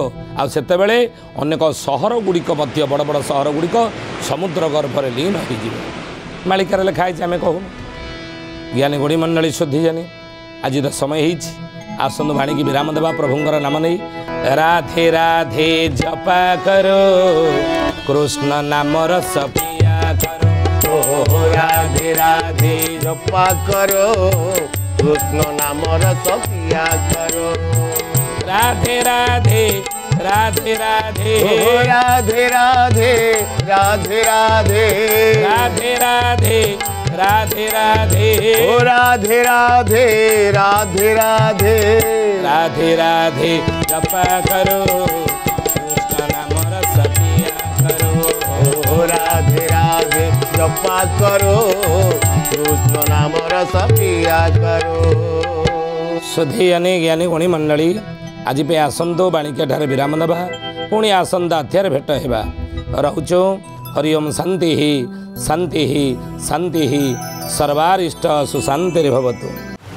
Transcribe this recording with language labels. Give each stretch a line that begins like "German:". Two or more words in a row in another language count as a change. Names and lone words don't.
Odia: ଆଉ ସେତେବେଳେ ଅନେକ ସହର ଗୁଡ଼ିକ ମଧ୍ୟ ବଡ଼ ବଡ଼ ସହର ଗୁଡ଼ିକ ସମୁଦ୍ର ଗର୍ଭରେ ଲୀନ ହୋଇଯିବ। ମାଳିକାରେ ଲେଖା ହେଇଛି, ଆମେ କହୁନୁ। ଜ୍ଞାନୀ ଗୁଣି ମଣ୍ଡଳୀ ଶୁଦ୍ଧି ଜାନି ଆଜି ତ ସମୟ ହେଇଛି। ଆସନ୍ତୁ ଭାଣିକି ବିରାମ ଦେବା ପ୍ରଭୁଙ୍କର ନାମ ନେଇ।
Hindi: राधे राधे जपा कर कृष्ण नाम रस पिया कर। राधे राधे जपा करो कृष्ण नाम रस पिया करो। রাধে রাধে রাধে রাধে রাধে রাধে রাধে রাধে রাধে রাধে রাধে রাধে ও রাধে রাধে রাধে রাধে राधे राधे जपा करो कृष्ण नाम रस पिया करो। ओ राधे राधे जपा करो कृष्ण नाम रस पिया करो।
Odia: ସୁଧୀ ଜ୍ଞାନୀ ଗୁଣୀ ମଣ୍ଡଳୀ ଆଜି ପାଇଁ ଆସନ୍ତୁ ବାଣିକ୍ୟଠାରେ ବିରାମ ନେବା। ପୁଣି ଆସନ୍ତା ଅଧ୍ୟାୟରେ ଭେଟ ହେବା। ରହୁଛୁ।
Sanskrit: ହରି ଓମ୍ ଶାନ୍ତି ଶାନ୍ତି ଶାନ୍ତି ସର୍ବାରିଷ୍ଟ ସୁଶାନ୍ତିରେ ଭବତୁ।